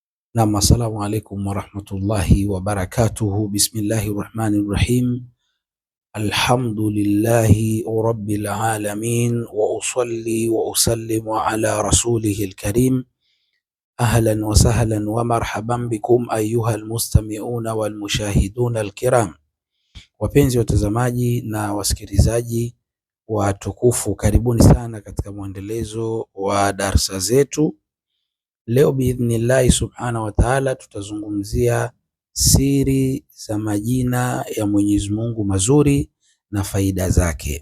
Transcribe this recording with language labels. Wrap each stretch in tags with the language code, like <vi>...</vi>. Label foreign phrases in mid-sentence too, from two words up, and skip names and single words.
<ar>نعم، السلام عليكم ورحمة الله وبركاته. بسم الله الرحمن الرحيم. الحمد لله رب العالمين وأصلي وأسلم على رسوله الكريم. أهلا وسهلا ومرحبا بكم أيها المستمعون والمشاهدون الكرام.</ar> <sw>Wapenzi watazamaji na wasikilizaji watukufu, karibuni sana katika mwendelezo wa darsa zetu. Leo</sw> <ar>بإذن الله سبحانه وتعالى</ar> <sw>tutazungumzia siri za majina ya Mwenyezi Mungu mazuri na faida zake.</sw>